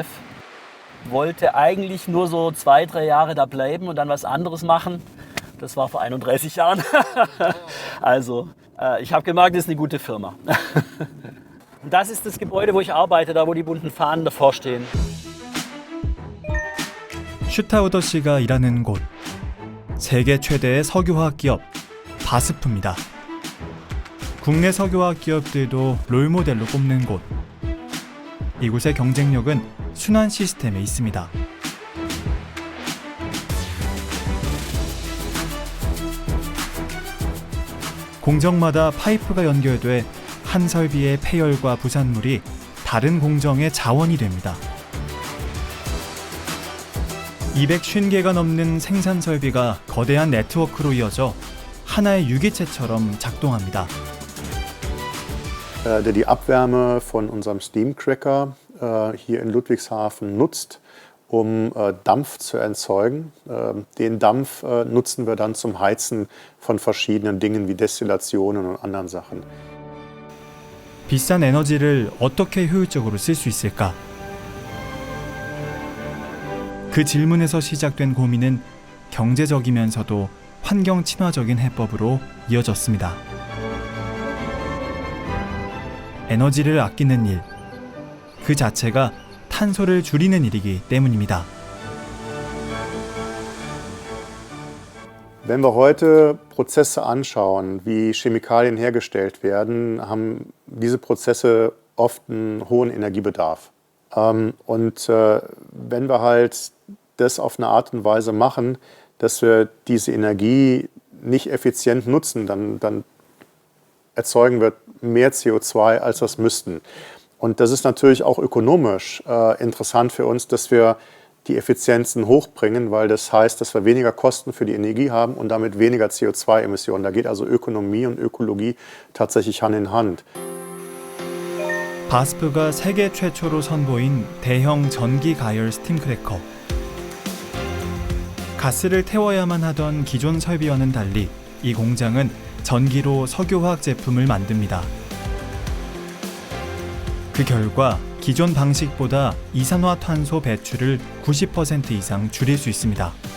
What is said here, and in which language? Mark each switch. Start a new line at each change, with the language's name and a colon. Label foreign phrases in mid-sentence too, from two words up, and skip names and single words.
German: Wollte eigentlich nur so 2-3 Jahre da bleiben und dann was anderes machen. Das war vor 31 Jahren. Also ich habe gemerkt, das ist eine gute Firma. Und das ist das Gebäude, wo ich arbeite, da wo die bunten Fahnen davor stehen.
Korean: 슈타우더 씨가 일하는 곳, 세계 최대의 석유화학 기업 바스프입니다. 국내 석유화학 기업들도 롤모델로 꼽는 곳. 이곳의 경쟁력은 순환 시스템에 있습니다. 공정마다 파이프가 연결돼 한 설비의 폐열과 부산물이 다른 공정의 자원이 됩니다. 250개가 넘는 생산 설비가 거대한 네트워크로 이어져 하나의 유기체처럼 작동합니다.
German: Der die Abwärme von unserem Steamcracker hier in Ludwigshafen nutzt, um Dampf zu erzeugen. Den Dampf nutzen wir dann zum Heizen von verschiedenen Dingen wie Destillationen und anderen Sachen.
Korean: 비싼 에너지를 어떻게 효율적으로 쓸 수 있을까? 그 질문에서 시작된 고민은 경제적이면서도 환경 친화적인 해법으로 이어졌습니다. 에너지를 아끼는 일, 그 자체가 탄소를 줄이는 일이기 때문입니다.
German: Wenn wir heute Prozesse anschauen, wie Chemikalien hergestellt werden, haben diese Prozesse oft einen hohen Energiebedarf. Und wenn wir halt das auf eine Art und Weise machen, dass wir diese Energie nicht effizient nutzen, dann erzeugen wir mehr CO2, als wir es müssten. Und das ist natürlich auch ökonomisch interessant für uns, dass wir die Effizienzen hochbringen, weil das heißt, dass wir weniger Kosten für die Energie haben und damit weniger CO2-Emissionen. Da geht also Ökonomie und Ökologie tatsächlich Hand in Hand.
Korean: 바스프가 세계 최초로 선보인 대형 전기 가열 스팀크래커. 가스를 태워야만 하던 기존 설비와는 달리 이 공장은 전기로 석유화학 제품을 만듭니다. 그 결과 기존 방식보다 이산화탄소 배출을 90% 이상 줄일 수 있습니다.